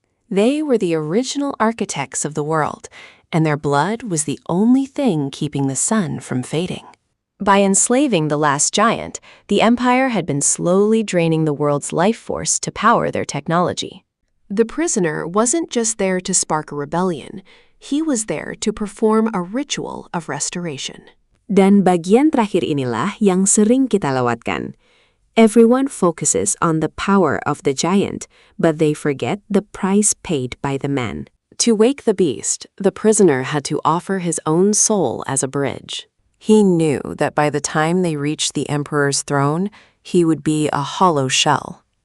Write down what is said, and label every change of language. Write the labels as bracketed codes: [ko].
[en] They were the original architects of the world, and their blood was the only thing keeping the sun from fading. By enslaving the last giant, the Empire had been slowly draining the world's life force to power their technology. The prisoner wasn't just there to spark a rebellion, he was there to perform a ritual of restoration. [id] Dan bagian terakhir inilah yang sering kita lewatkan. [en] Everyone focuses on the power of the giant, but they forget the price paid by the man. To wake the beast, the prisoner had to offer his own soul as a bridge. He knew that by the time they reached the emperor's throne, he would be a hollow shell.